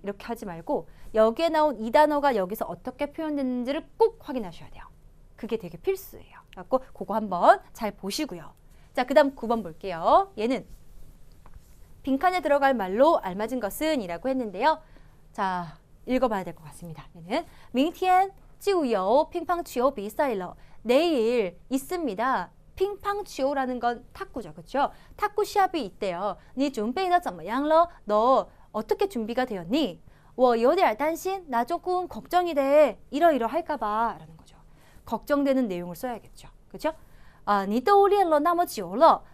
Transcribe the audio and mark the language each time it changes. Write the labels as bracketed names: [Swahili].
[Korean] 이렇게 하지 말고 여기에 나온 이 단어가 여기서 어떻게 표현됐는지를 꼭 확인하셔야 돼요. 그게 되게 필수예요. 그래서 그거 한번 잘 보시고요. 자, 그 다음 9번 볼게요. 얘는 빈칸에 들어갈 말로 알맞은 것은 이라고 했는데요. 자, 읽어봐야 될 것 같습니다. [Chinese] 얘는 明天就有乒乓球比赛了 내일 있습니다. [Korean] 핑팡치오라는 건 탁구죠. 그렇죠? 탁구 시합이 있대요. 你准备得怎么样了? 너 어떻게 준비가 되었니? [Chinese] 我有点担心. 나 조금 걱정이 돼. [Korean] 이러이러할까 봐 라는 거죠. 걱정되는 내용을 써야겠죠. 그렇죠? 你都练了那么久了.